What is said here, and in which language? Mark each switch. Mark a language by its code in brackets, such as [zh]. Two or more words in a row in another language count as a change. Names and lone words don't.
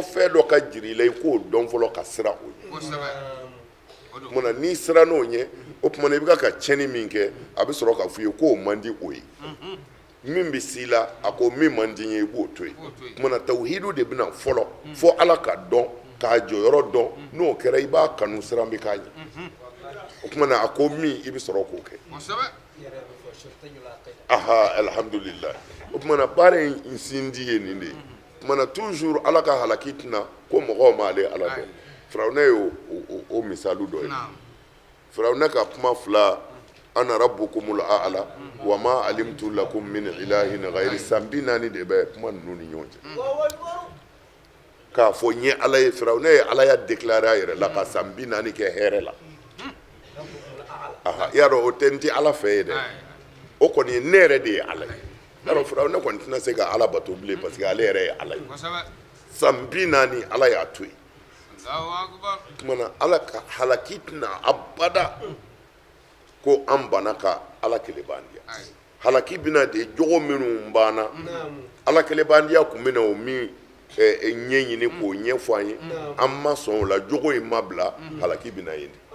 [bm] fɛn dɔ ka jira i la i k'o dɔn fɔlɔ ka siran o ye mana n'i siran n'o ɲɛ o tuma i bɛ ka tiɲɛni min kɛ a bɛ sɔrɔ k'a fɔ i ye k'o man di o ye min bɛ s'i la a ko min man di n ye i b'o to yen mana tawhidu de bɛna fɔlɔ fo ala ka dɔn k'a jɔyɔrɔ dɔn n'o kɛra i b'a kanu siran bɛ k'a ɲɛ o tuma a ko min i bɛ sɔrɔ k'o kɛ aha alhamdulillah o tuma baara in sindi ye nin de ye mana toujours ala ka halaki tɛna ko mɔgɔw m'ale ala dɔn firawuna ye o misali dɔ ye firawuna ka kuma fila [ar] أنا ربكم الأعلى وما علمت لكم من إله غيري [bm] san 40 de bɛ kuma ninnu ni ɲɔgɔn cɛ k'a fɔ n ye ala ye firawuna ye ala ya déclaré a yɛrɛ la ka san 40 kɛ hɛrɛ la aha y'a dɔn o tɛ n tɛ ala fɛ ye dɛ o kɔni ye ne yɛrɛ de ye ala ye y'a dɔn firawuna kɔni tɛna se ka ala bato bilen [fr] parce que [bm] ale yɛrɛ ye ala ye san 40 ala y'a to yen kumana ala ka halaki tɛna abada ko an bana ka ala kelebandiya halaki bɛna de jogo minnu banna ala kelebandiya kun bɛna o min ɲɛɲini k'o ɲɛfɔ an ye an ma sɔn o la jogo in ma bila halaki bɛna yen